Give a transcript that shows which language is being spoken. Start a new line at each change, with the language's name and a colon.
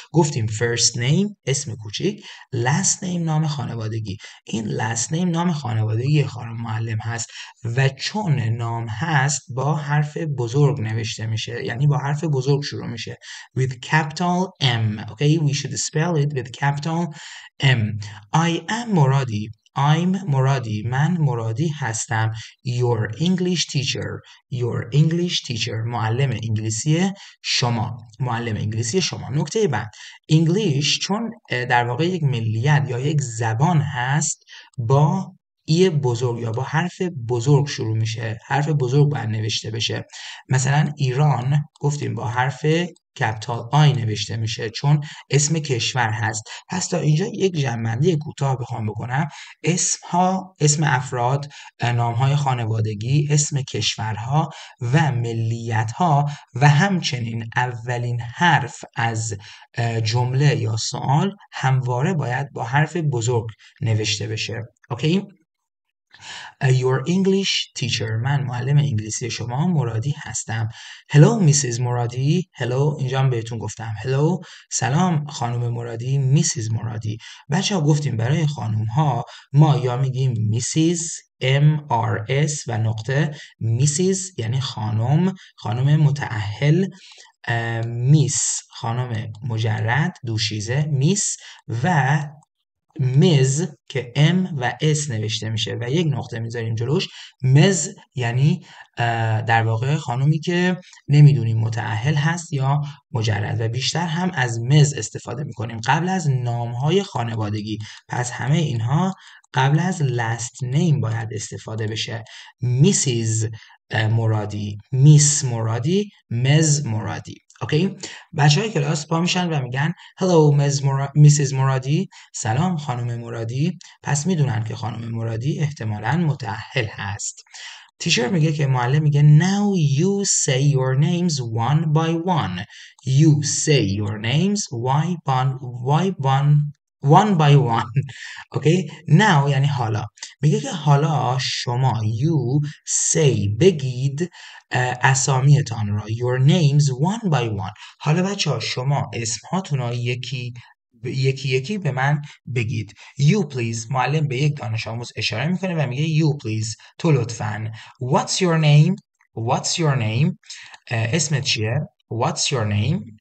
Persian: گفتیم first name اسم کوچیک، last name نام خانوادگی. این last name نام خانوادگی خانم معلم هست و چون نام هست با حرف بزرگ نوشته میشه، یعنی با حرف بزرگ شروع میشه
English: with capital M. Okay, we should spell it with capital M. I am Moradi. I'm Moradi.
Persian: من مرادی هستم.
English: Your English teacher. Your English teacher.
Persian: معلم انگلیسی شما. معلم انگلیسی شما. نکته بعد، انگلیش چون در واقع یک ملیت یا یک زبان هست، با ای بزرگ یا با حرف بزرگ شروع میشه. حرف بزرگ باید نوشته بشه. مثلا ایران گفتیم با حرف کپیتال آی نوشته میشه چون اسم کشور هست. پس تا اینجا یک جمع‌بندی کوتاه بخوام بکنم، اسم افراد، نام‌های خانوادگی، اسم کشورها و ملیت‌ها و همچنین اولین حرف از جمله یا سوال همواره باید با حرف بزرگ نوشته بشه. اوکی؟
English: Your English teacher.
Persian: من معلم انگلیسی شما مرادی هستم.
English: Hello Mrs. مرادی.
Persian: Hello اینجا هم بهتون گفتم Hello. سلام خانم مرادی. Mrs. مرادی. بچه ها گفتیم برای خانوم ها ما یا میگیم Mrs. MRS و نقطه. Mrs. یعنی خانم متأهل. میس خانم مجرد دوشیزه میس و مز که ام و اس نوشته میشه و یک نقطه میذاریم جلوش. مز یعنی در واقع خانومی که نمیدونیم متأهل هست یا مجرد و بیشتر هم از مز استفاده میکنیم قبل از نامهای خانوادگی. پس همه اینها قبل از last name باید استفاده بشه. میسیز مرادی، میس مرادی، مز مرادی. اوکی؟ بچه های کلاس پا میشن و میگن
English: Hello Mrs.
Persian: مرادی. سلام خانم مرادی. پس میدونن که خانم مرادی احتمالاً متأهل هست. تیچر میگه که معلم میگه
English: Now you say your names one by one. You say your names one by one.
Persian: اوکی؟ Now یعنی حالا. میگه که حالا شما
English: you say
Persian: بگید اسامیتان را
English: your names one by one.
Persian: حالا بچه ها شما اسمهاتون را یکی به من بگید.
English: You please.
Persian: معلم به یک دانش آموز اشاره میکنه و میگه
English: you please.
Persian: تو لطفاً.
English: What's your name? What's your name?
Persian: اسمت چیه؟
English: What's your name?